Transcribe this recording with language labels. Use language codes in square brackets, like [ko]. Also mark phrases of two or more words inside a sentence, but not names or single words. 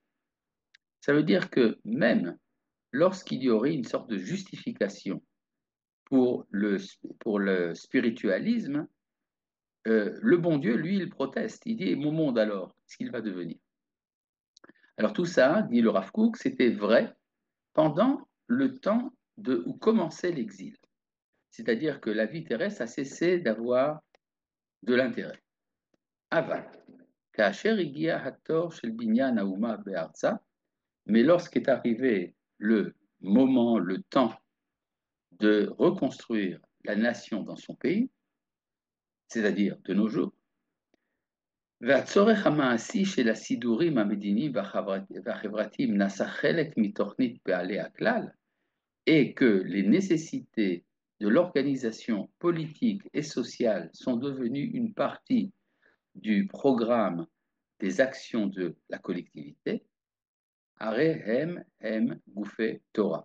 [fr] Ça veut dire que même lorsqu'il y aurait une sorte de justification pour le spiritualisme, le bon Dieu, lui, il proteste. Il dit, et mon monde alors, qu'est-ce qu'il va devenir? Alors tout ça, dit le Rav Kook, c'était vrai pendant le temps où commençait l'exil. C'est-à-dire que la vie terrestre a cessé d'avoir de l'intérêt. [he] Aval, כאשר הגיע התור של בניין האומה בארצה, [fr] mais lorsqu'est arrivé le moment, le temps de reconstruire la nation dans son pays, c'est-à-dire de nos jours, [he] והצורך המעשי של הסידורים המדיניים והחברתיים נעשה חלק מתוכנית בעלי הכלל, [fr] et que les nécessités de l'organisation politique et sociale sont devenues une partie du programme des actions de la collectivité, [he] הרי הם גופי תורה.